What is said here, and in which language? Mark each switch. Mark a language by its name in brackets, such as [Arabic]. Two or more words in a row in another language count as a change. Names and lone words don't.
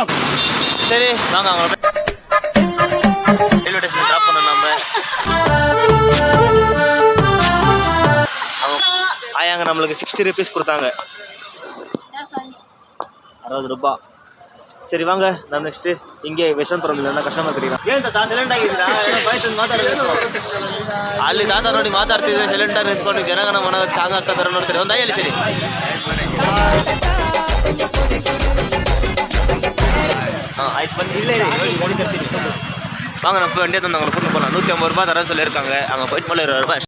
[Tamil] சரி வாங்க அவங்கள [English] railway station drop [Tamil] பண்ண. நம்ம ஆயாங்க நம்மளுக்கு 60 rupees கொடுத்தாங்க, 60 ரூபா. சரி வாங்க நம்ம நெக்ஸ்ட்டு இங்கே [Kannada] ವಿಶ್ವಂತಪುರಂ ಇಲ್ಲ ಕಸ್ಟಮರ್ ಕರೀರಾ ಏನು ತಾತ ಸೈಲೆಂಟ್ ಆಗಿದ್ದೀರಾ? ಏನೋ ಬಯಸು ಮಾತಾಡಬೇಕು. ಅಲ್ಲಿ ತಾತ ನೋಡಿ ಮಾತಾಡ್ತಿದ್ರೆ ಸೈಲೆಂಟ್ ಆಗಿ ನಿಂತ್ಕೊಂಡು ಜನಗಣ ಮನ ಸಾಂಗ್ ಹಾಕೋದಾರ ನೋಡ್ತಾರೆ. ಒಂದು ಹೇಳಿ ಸರಿ. ಹಾಂ ಆಯ್ತು ಬನ್ನಿ, ಇಲ್ಲೇ ಗಾಡಿ ತರ್ತೀನಿ. [Tamil] வாங்க நம்ம வண்டியை தந்தவங்களை கூட்டு போகலாம். 150 ரூபா தரேன்னு சொல்லியிருக்காங்க. அங்கே போயிட்டு மேலே 20 ரூபாய்